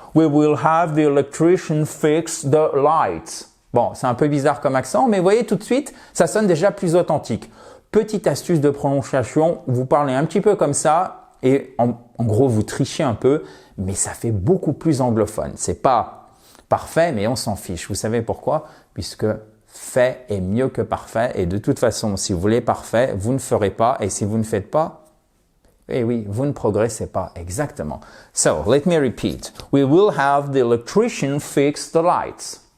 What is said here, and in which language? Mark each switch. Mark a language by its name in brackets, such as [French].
[English] We will have the electrician fix the lights. [French] Bon, c'est un peu bizarre comme accent, mais vous voyez tout de suite, ça sonne déjà plus authentique. Petite astuce de prononciation, vous parlez un petit peu comme ça et en gros, vous trichez un peu, mais ça fait beaucoup plus anglophone. C'est pas parfait, mais on s'en fiche. Vous savez pourquoi? Puisque fait est mieux que parfait et de toute façon, si vous voulez parfait, vous ne ferez pas et si vous ne faites pas, eh oui, vous ne progressez pas. [English] Exactement. So, let me repeat. We will have the electrician fix the lights.